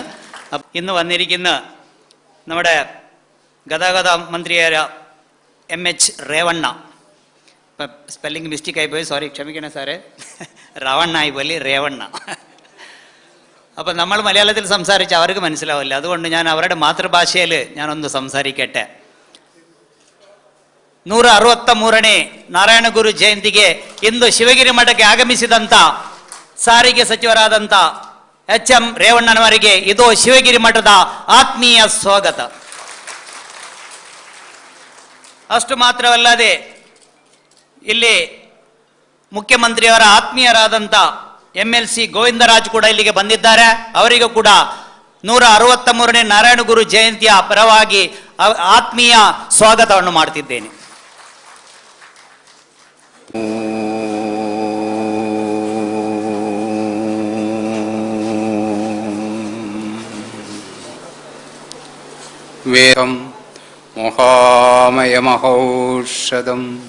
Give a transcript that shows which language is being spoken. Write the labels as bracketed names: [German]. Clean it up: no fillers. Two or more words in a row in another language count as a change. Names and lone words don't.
[Malayalam] ഇന്ന് വന്നിരിക്കുന്ന നമ്മുടെ ഗതാഗത മന്ത്രിയായ MH റേവണ്ണ, [English] spelling mistake [Malayalam] ആയിപ്പോയി, സോറി ക്ഷമിക്കണേ സാറേ, റവണ്ണ ആയിപ്പോലെ റേവണ്ണ. അപ്പം നമ്മൾ മലയാളത്തിൽ സംസാരിച്ച് അവർക്ക് മനസ്സിലാവില്ല, അതുകൊണ്ട് ഞാൻ അവരുടെ മാതൃഭാഷയിൽ ഞാനൊന്ന് ಸಂಸಾರಿಕಟ್ಟೆ. [Kannada] 163ನೇ ನಾರಾಯಣ ಗುರು ಜಯಂತಿಗೆ ಇಂದು ಶಿವಗಿರಿ ಮಠಕ್ಕೆ ಆಗಮಿಸಿದಂಥ ಸಾರಿಗೆ ಸಚಿವರಾದಂಥ HM ರೇವಣ್ಣನವರಿಗೆ ಇದು ಶಿವಗಿರಿ ಮಠದ ಆತ್ಮೀಯ ಸ್ವಾಗತ. ಅಷ್ಟು ಮಾತ್ರವಲ್ಲದೆ ಇಲ್ಲಿ ಮುಖ್ಯಮಂತ್ರಿಯವರ ಆತ್ಮೀಯರಾದಂಥ MLC ಗೋವಿಂದರಾಜ್ ಕೂಡ ಇಲ್ಲಿಗೆ ಬಂದಿದ್ದಾರೆ. ಅವರಿಗೂ ಕೂಡ 163ನೇ ನಾರಾಯಣ ಗುರು ಜಯಂತಿಯ ಪರವಾಗಿ ಆತ್ಮೀಯ ಸ್ವಾಗತವನ್ನು ಮಾಡ್ತಿದ್ದೇನೆ. [Malayalam] വേദം മഹാമയമഹൗഷധം.